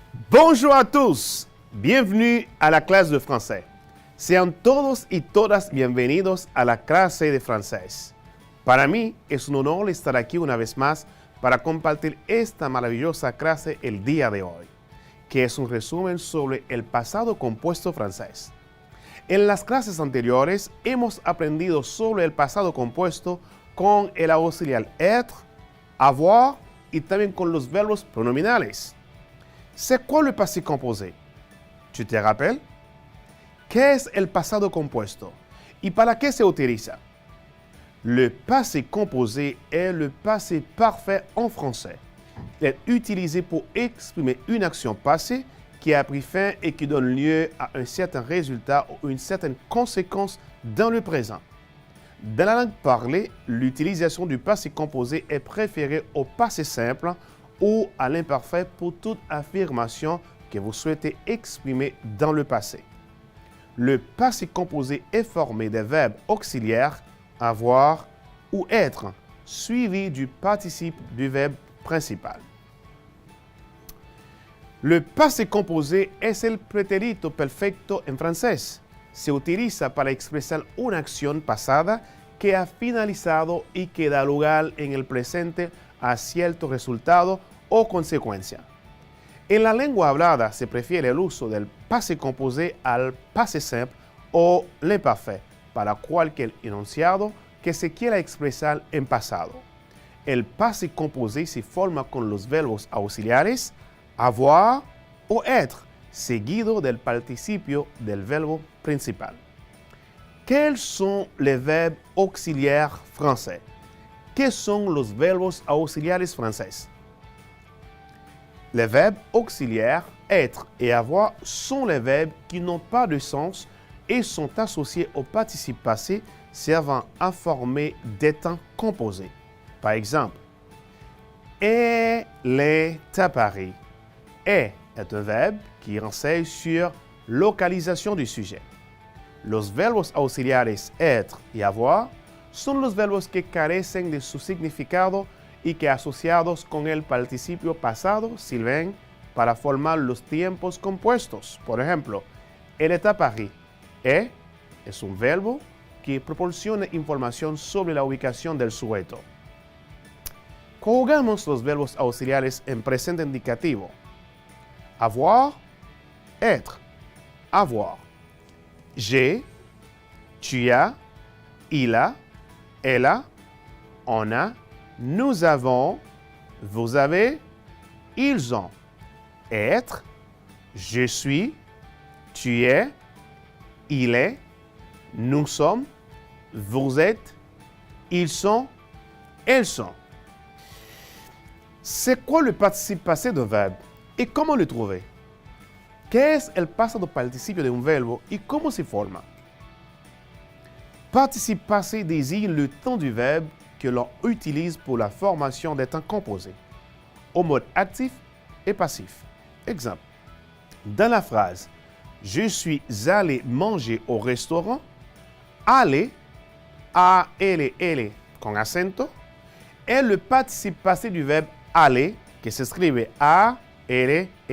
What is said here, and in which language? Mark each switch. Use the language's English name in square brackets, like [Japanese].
[French] Bonjour à tous, bienvenue à la clase de français. [Spanish] Sean todos y todas bienvenidos a la clase de francés. Para mí es un honor estar aquí una vez más para compartir esta maravillosa clase el día de hoy, que es un resumen sobre el pasado compuesto francés. En las clases anteriores hemos aprendido sobre el pasado compuesto con el auxiliar être, avoir y también con los verbos pronominales. [French] C'est quoi le passé composé? ¿Tu te rappelles? [Spanish] ¿Qué es el pasado compuesto? ¿Y para qué se utiliza? [French] Le passé composé est le passé parfait en français. Il est utilisé pour exprimer une action passée qui a pris fin et qui donne lieu à un certain résultat ou une certaine conséquence dans le présent. Dans la langue parlée, l'utilisation du passé composé est préférée au passé simple ou à l'imparfait pour toute affirmation que vous souhaitez exprimer dans le passé. Le passé composé est formé des verbes auxiliaires avoir ou être, suivi du participe du verbe principal. [Spanish] Le passé composé es el pretérito perfecto en francés. Se utiliza para expresar una acción pasada que ha finalizado y que da lugar en el presente a cierto resultado o consecuencia. En la lengua hablada se prefiere el uso del passé composé al passé simple o l'imparfait para cualquier enunciado que se quiera expresar en pasado. El passé composé se forma con los verbos auxiliares avoir o être, seguido del participio del verbo principal. [French] Quels sont les verbes auxiliaires français? [Spanish] ¿Qué son los verbos auxiliares franceses? [French] Les verbes auxiliaires être et avoir sont les verbes qui n'ont pas de sens et sont associés au participe passé servant à former des temps composés. Par exemple, elle est à Paris. Est un verbe qui renseigne sur localisation du sujet. [Spanish] Los verbos auxiliares être y avoir son los verbos que carecen de su significado y que asociados con el participio pasado sirven para formar los tiempos compuestos. Por ejemplo, [French] elle est à Paris. [Spanish] Es un verbo que proporciona información sobre la ubicación del sujeto. Conjugamos los verbos auxiliares en presente indicativo. [French] Avoir, être, avoir. J'ai, tu as, il a, elle a, on a, nous avons, vous avez, ils ont. Être, je suis, tu es, il est, nous sommes, vous êtes, ils sont, elles sont. C'est quoi le participe passé d'un verbe et comment le trouver? [Spanish] ¿Qué es el pasado participio de un verbo y cómo se forma? [French] Participe passé désigne le temps du verbe que l'on utilise pour la formation des temps composés, au mode actif et passif. Exemple, dans la phrase « Je suis allé manger au restaurant », aller, A-L-L [Spanish] con acento, [French] est le participe passé du verbe aller, [Spanish] que se escribe [French] A-L-L-E-R.